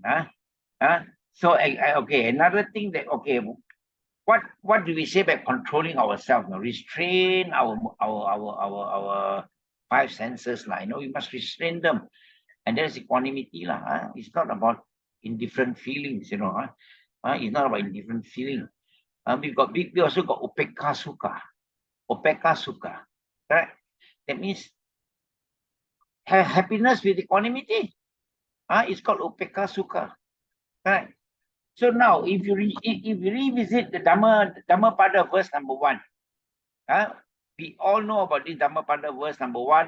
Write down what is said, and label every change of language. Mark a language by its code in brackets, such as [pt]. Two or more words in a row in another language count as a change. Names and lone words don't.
[en] So okay, another thing that what do we say by controlling ourselves? Restrain our five senses. We must restrain them. And that's equanimity. It's not about indifferent feelings, It's not about indifferent feelings. We also got [pi] upekka sukha. Upekka sukha. [en] Right? That means have happiness with equanimity. It's called [pi] upekka sukha. [en] Right? So now, if you revisit the Dhammapada verse number 1, we all know about this Dhammapada verse number 1.